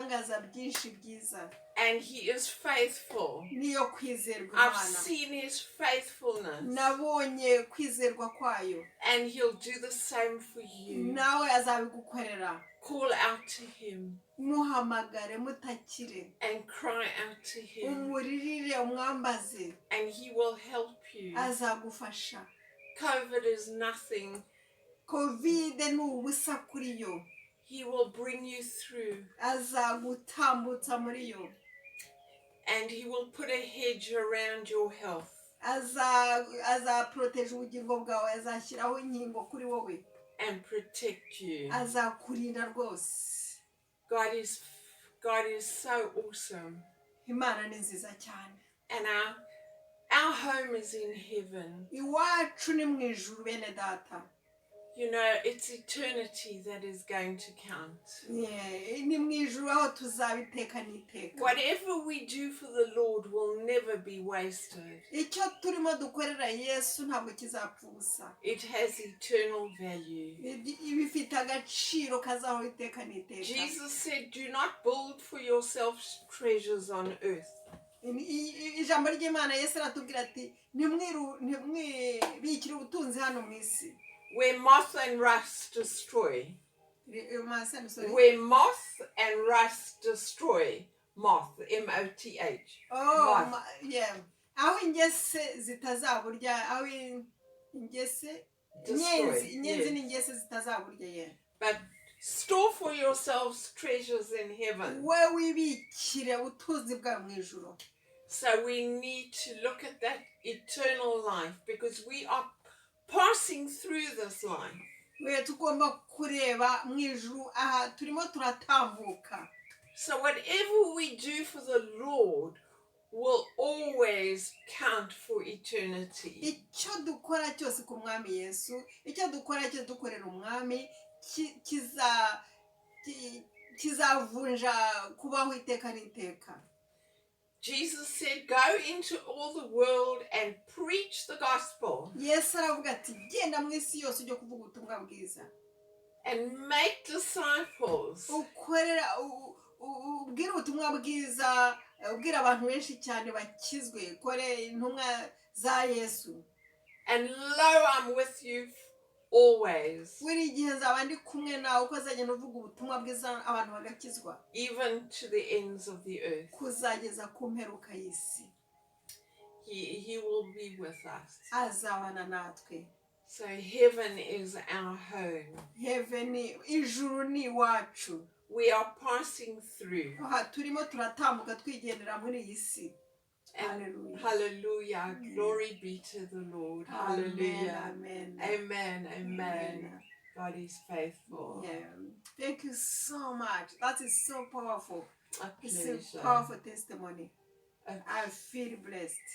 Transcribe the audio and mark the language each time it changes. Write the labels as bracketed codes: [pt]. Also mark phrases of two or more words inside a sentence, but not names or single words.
[rw] ibitangaza byinshi byiza [en] and he is faithful. [rw] niyo kwizerwa [en] I've [rw] Imana [en] seen his faithfulness, [rw] nabonye kwizerwa kwayo [en] and he'll do the same for you. [rw] nawe azabigukorera [en] Call out to him [rw] muhamagare mutakire [en] and cry out to him, [rw] umuririre umwambaze [en] and he will help you. [rw] azagufasha [en] COVID is nothing. [rw] kovide ni ubusa kuri yo [en] He will bring you through, [rw] azagutambutsa muri yo [en] and he will put a hedge around your health. [rw] azaproteje ubugingo bwawe azashyiraho inkingo kuri wowe [en] And protect you. [rw] azakurinda rwose [en] God is so awesome. [rw] Imana ni nziza cyane [en] And our home is in heaven. [rw] iwacu ni mu ijuru bene data [en] You know, it's eternity that is going to count. [rw] ni mu ijuru aho tuzabiteka n'iteka [en] Whatever we do for the Lord will never be wasted. [rw] icyo turimo dukorera Yesu ntabwo kizapfa ubusa [en] It has eternal value. [rw] bifite agaciro kazaho iteka n'iteka [en] Jesus said, do not build for yourselves treasures on earth. [rw] ijambo ry'Imana Yesu aratubwira ati ntimwibikire ubutunzi hano mu isi [en] Where moth and rust destroy. Where moth and rust destroy. Moth, M-O-T-H. Oh, yeah. [rw] Aho ingese zitazaburya, aho ingese inyenzi n'ingese zitazaburya ye. [en] But store for yourselves treasures in heaven. [rw] We wibikire ubutunzi bwawe mu ijuru. [en] So we need to look at that eternal life because we are passing through this life. [rw] We tugomba kureba mu ijuru aha turimo turatambuka. [en] So whatever we do for the Lord will always count for eternity. [rw] Icyo dukora cyose ku mwami Yesu, icyo dukora cyose dukorera umwami kizavunja kubaho iteka n'iteka. [en] Jesus said, go into all the world and preach the gospel. [rw] Yesu aravuga ati genda mu isi yose ujye kuvuga ubutumwa bwiza. [en] And make disciples. [rw] Ukorera ubwira ubutumwa bwiza, ubwira abantu benshi cyane bakizwe, kore intumwa za Yesu. [en] And lo, I'm with you always. [rw] Buri gihe nzaba ndi kumwe nawe uko azagenda uvuga ubutumwa bwiza abantu bagakizwa. [en] Even to the ends of the earth. [rw] Kuzageza ku mperuka y'isi. [en] He will be with us. [rw] Azabana natwe. [en] So heaven is our home. Heaven, [rw] ijuru ni iwacu. [en] We are passing through. [rw] Turimo turatambuka twigendera muri iyi si. [en] Hallelujah. Hallelujah. Glory be to the Lord. Hallelujah. Amen. Amen. Amen. God is faithful. Yeah. Thank you so much. That is so powerful. It's a powerful testimony. I feel blessed.